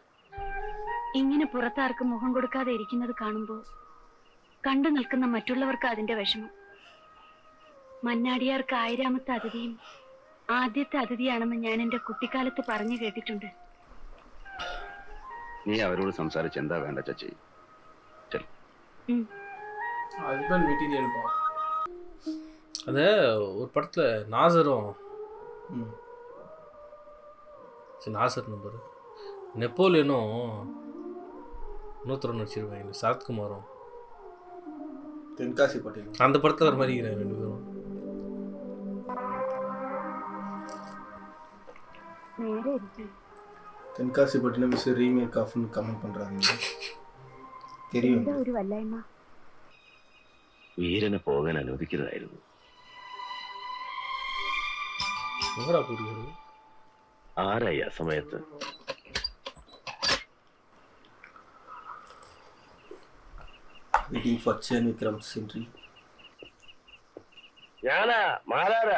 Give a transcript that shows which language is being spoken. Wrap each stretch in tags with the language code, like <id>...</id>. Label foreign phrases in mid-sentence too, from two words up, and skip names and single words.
<ml>ഇങ്ങനെ പുറത്താർക്കും മുഖം കൊടുക്കാതെ ഇരിക്കുന്നത് കാണുമ്പോ കണ്ടു നിൽക്കുന്ന മറ്റുള്ളവർക്ക് അതിന്റെ വിഷമം. മന്നാടിയാർക്ക് 1000ാമത്തെ അതിഥിയും ആദ്യത്തെ അതിഥിയാണെന്ന് ഞാൻ എന്റെ കുട്ടിക്കാലത്ത് പറഞ്ഞു കേട്ടിട്ടുണ്ട്. നീ അവരോട് സംസാരിച്ച് എന്താ വേണ്ട ചച്ചി?</ml> <ta>அது ஒரு படத்துல நாசரும் நாசர் நம்பர் நெப்போலியனும் இன்னொருத்தரும் நடிச்சிருவாங்க, சரத்குமாரும். தென்காசி பட்டேல் அந்த படத்துல வர மாதிரி இருக்கிறாங்க 2 பேரும். தென்காசி பட்டினம்</ta> <en>miss remake of-னு</en> <ta>கமெண்ட் பண்றாங்க. தெரியும்.</ta> <ml>ഒരു വല്ലായ്മ. വീരനെ പോകാൻ അനുവദിക്കുന്നതായിരുന്നു. ആരായി ആ സമയത്ത്? ഞാനാ മാരാരാ.</ml>